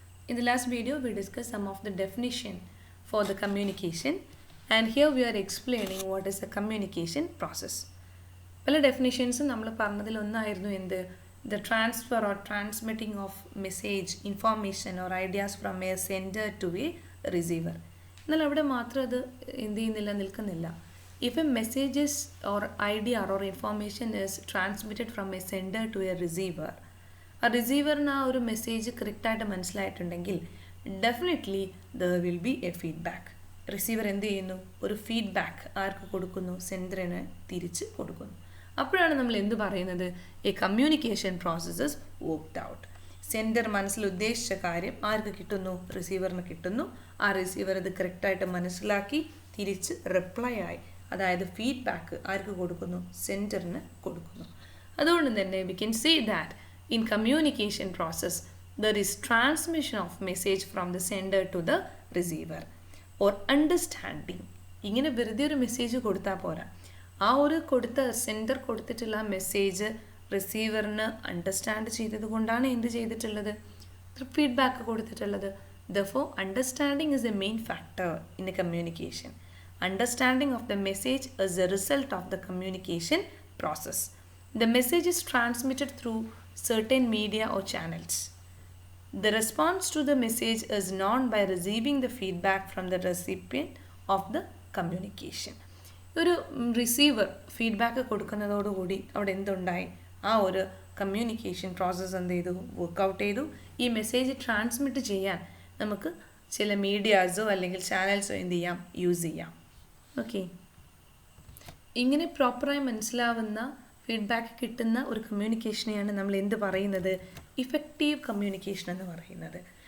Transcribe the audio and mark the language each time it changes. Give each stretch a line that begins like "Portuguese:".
English: In the last video, we discussed some of the definition for the communication, and here we are explaining what is the communication process.
Malayalam: പല ഡെഫിനിഷൻസും നമ്മൾ പറഞ്ഞതിൽ ഒന്നായിരുന്നു എന്ത്,
English: The transfer or transmitting of message, information or ideas from a sender to a receiver.
Malayalam: എന്നാൽ അവിടെ മാത്രം അത് എന്ത് ചെയ്യുന്നില്ല, നിൽക്കുന്നില്ല.
English: if a messages or idea or information is transmitted from a sender to a receiver,
Malayalam: ആ റിസീവറിന് ആ ഒരു മെസ്സേജ് കറക്റ്റായിട്ട് മനസ്സിലായിട്ടുണ്ടെങ്കിൽ definitely
English: There will be a feedback.
Malayalam: Receiver എന്ത് ചെയ്യുന്നു, ഒരു ഫീഡ്ബാക്ക് ആർക്ക് കൊടുക്കുന്നു, സെൻഡറിന് തിരിച്ച് കൊടുക്കുന്നു. അപ്പോഴാണ് നമ്മൾ എന്ത് പറയുന്നത്,
English: A communication processes worked out.
Malayalam: Sender മനസ്സിൽ ഉദ്ദേശിച്ച കാര്യം ആർക്ക് കിട്ടുന്നു, റിസീവറിന് കിട്ടുന്നു. ആ റിസീവർ അത് കറക്റ്റായിട്ട് മനസ്സിലാക്കി തിരിച്ച് റിപ്ലൈ ആയി, അതായത് ഫീഡ്ബാക്ക് ആർക്ക് കൊടുക്കുന്നു, സെൻഡറിന് കൊടുക്കുന്നു. അതുകൊണ്ട് തന്നെ
English: We can say that in communication process there is transmission of message from the sender to the receiver or understanding.
Malayalam: ഇങ്ങനെ വെറുതെ ഒരു മെസ്സേജ് കൊടുത്താൽ പോരാ, ആ ഒരു കൊടുത്ത സെൻഡർ കൊടുത്തിട്ടുള്ള മെസ്സേജ് റിസീവറിന് അണ്ടർസ്റ്റാൻഡ് ചെയ്തത് കൊണ്ടാണ് എന്ത് ചെയ്തിട്ടുള്ളത്, ഫീഡ്ബാക്ക് കൊടുത്തിട്ടുള്ളത്.
English: Therefore understanding is a main factor in a communication. Understanding of the message is a result of the communication process. The message is transmitted through certain media or channels. The response to the message is known by receiving the feedback from the recipient of the communication.
Malayalam: ഒരു receiver feedback കൊടുക്കുന്നതോടുകൂടി അവിടെ എന്തുണ്ടായി, ആ ഒരു communication process എന്ത് ചെയ്തു, workout ചെയ്തു. ഈ message transmit ചെയ്യാൻ നമുക്ക് ചില മീഡിയാസോ അല്ലെങ്കിൽ ചാനൽസോ എന്ത് ചെയ്യാം, യൂസ് ചെയ്യാം. ഓക്കെ, ഇങ്ങനെ പ്രോപ്പറായി മനസ്സിലാവുന്ന ഫീഡ്ബാക്ക് കിട്ടുന്ന ഒരു കമ്മ്യൂണിക്കേഷനെയാണ് നമ്മൾ എന്ത് പറയുന്നത്, ഇഫക്റ്റീവ് കമ്മ്യൂണിക്കേഷൻ എന്ന് പറയുന്നത്.